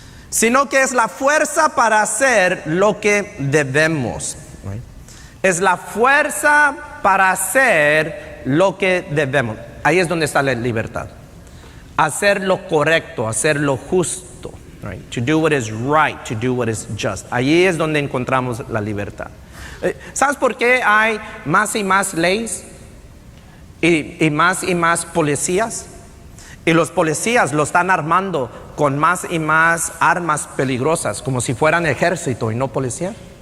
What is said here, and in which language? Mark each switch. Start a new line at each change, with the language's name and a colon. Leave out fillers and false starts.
Spanish: Sino que es la fuerza para hacer lo que debemos. Right? Es la fuerza para hacer lo que debemos. Ahí es donde está la libertad. Hacer lo correcto, hacer lo justo.
English: Right? To do what is right, to do what is just.
Spanish: Allí es donde encontramos la libertad. ¿Sabes por qué hay más y más leyes? Y más policías? Y los policías lo están armando con más y más armas peligrosas, como si fueran ejército y no policía.